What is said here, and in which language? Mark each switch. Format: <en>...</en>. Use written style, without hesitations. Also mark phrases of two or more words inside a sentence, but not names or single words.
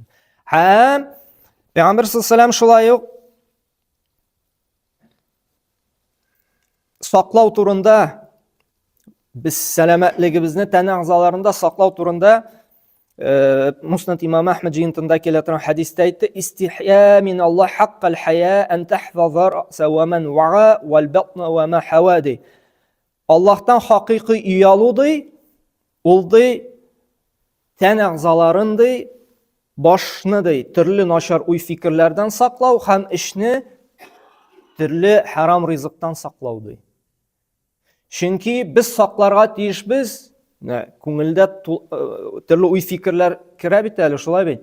<tt>Һәм Пәйгамбер саллаллаху шулай ук саклау турында, без сәламәтлегебезне тән әгъзаларында саклау турында Муснад Имам Ахмад җыентында килә торган хадистә әйтте:</tt> <ar>"استحيوا من الله حق الحياء أن تحفظ الرأس وما وعى والبطن وما حوى."</ar> <tt>Аллаһтан хакыйкый уялу ди, ул ди тән әгъзаларын ди, башны ди, төрле начар уй фикерләрдән саклау һәм эшне төрле харам ризыктан саклау ди. Чөнки без сакларга тиешбез, күңелдә төрле уй фикерләр керә бит әле, шулай бит.</tt>